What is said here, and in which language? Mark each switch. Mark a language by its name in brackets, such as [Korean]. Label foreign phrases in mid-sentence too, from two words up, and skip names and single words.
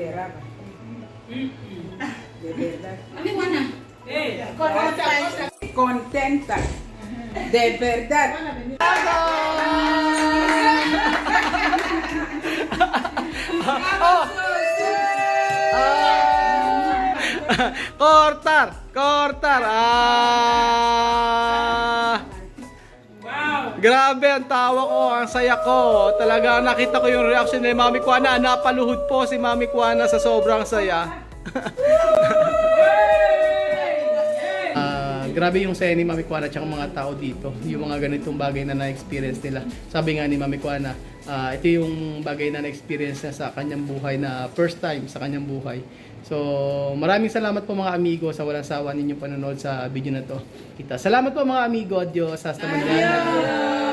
[Spanish] De verdad. Contenta. De verdad. Cortar. [Filipino] Grabe ang tawa ko, ang saya ko. Talaga nakita ko yung reaction ni Mami Juana. Napaluhod po si Mami Juana sa sobrang saya. Grabe yung saya ni Mami Juana at mga tao dito. Yung mga ganitong bagay na na-experience nila. Sabi nga ni Mami Juana, ito yung bagay na na-experience niya sa kanyang buhay na [English] first time [Filipino] sa kanyang buhay. So, maraming salamat po mga amigo sa walang sawa ninyong panonood sa video na to. Salamat po mga amigo. [Spanish] Adios. Hasta mañana.